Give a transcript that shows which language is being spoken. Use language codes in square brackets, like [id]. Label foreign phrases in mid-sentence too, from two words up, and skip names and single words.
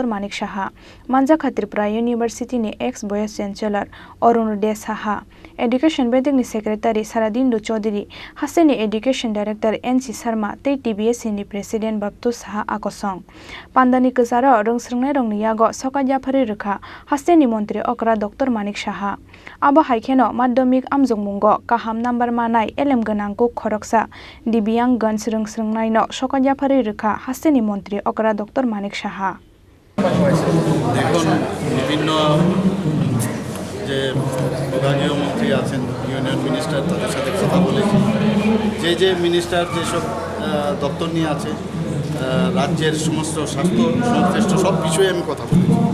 [trp] Manik Saha manjakha Tripura University ni ex Vice Chancellor Arunodaya Saha Education bedekni Secretary Saradindu Chaudhary hasteni Education Director NC Sharma tei TBS ni President Babtu Saha akosong pandani kesara rungsrungnai rongni yago Sokat Yapharjakha hasteni montri okra Dr. Manik Saha abo haikeno madhyamik amjungmungo kaham number manai LM Gwnang ko khoroksa dibyang gan rungsrungnai no Sokat Yapharjakha hasteni montri okra Dr. Manik Saha [bn] দেখুন বিভিন্ন যে বিভাগীয় মন্ত্রী আছেন [en] union minister [bn] তাদের সাথে কথা বলেছি যে মিনিস্টার যেসব দপ্তর নিয়ে আছে রাজ্যের সমস্ত স্বাস্থ্য সংশ্লিষ্ট সব বিষয়ে আমি কথা বলেছি